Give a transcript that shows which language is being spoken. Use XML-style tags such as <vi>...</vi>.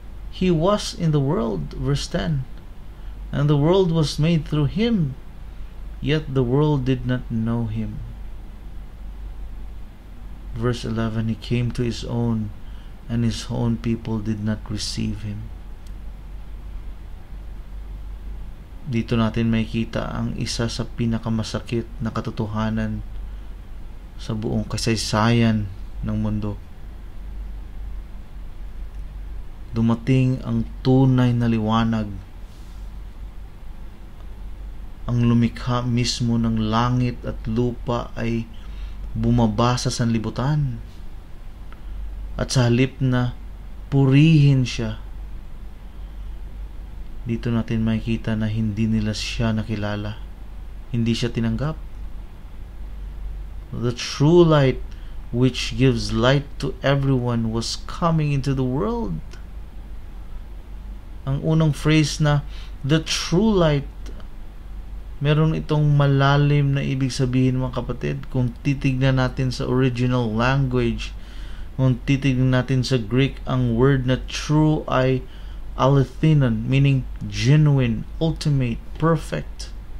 <en>He was in the world, verse 10, and the world was made through Him, yet the world did not know Him. Verse 11, He came to His own, and His own people did not receive Him.</en> <tl>Dito natin makikita ang isa sa pinakamasakit na katotohanan sa buong kasaysayan ng mundo. Dumating ang tunay na liwanag, ang lumikha mismo ng langit at lupa ay bumaba sa sanlibutan, at sa halip na purihin siya, dito natin makikita na hindi nila siya nakilala, hindi siya tinanggap.</tl> <en>The true light which gives light to everyone was coming into the world.</en> <tl>Ang unang phrase na</tl> <en>the true light,</en> <tl>meron itong malalim na ibig sabihin, mga kapatid. Kung titignan natin sa original language, kung titignan natin sa Greek, ang word na true ay alethenon,</tl> <en>meaning genuine, ultimate, perfect.</en>